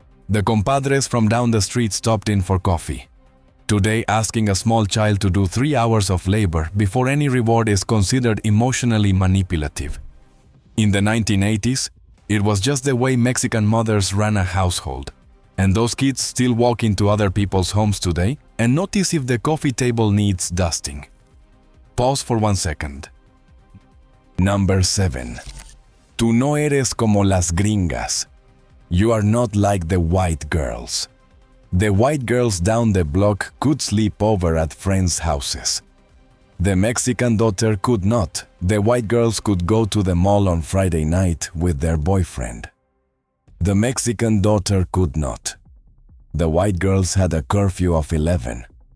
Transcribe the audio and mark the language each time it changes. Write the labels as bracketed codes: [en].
[en] The compadres from down the street stopped in for coffee. Today, asking a small child to do 3 hours of labor before any reward is considered emotionally manipulative. In the 1980s, it was just the way Mexican mothers ran a household. And those kids still walk into other people's homes today and notice if the coffee table needs dusting. Pause for 1 second. Number 7. [es] Tú no eres como las gringas. [en] You are not like the white girls. The white girls down the block could sleep over at friends' houses. The Mexican daughter could not. The white girls could go to the mall on Friday night with their boyfriend. The Mexican daughter could not. The white girls had a curfew of 11.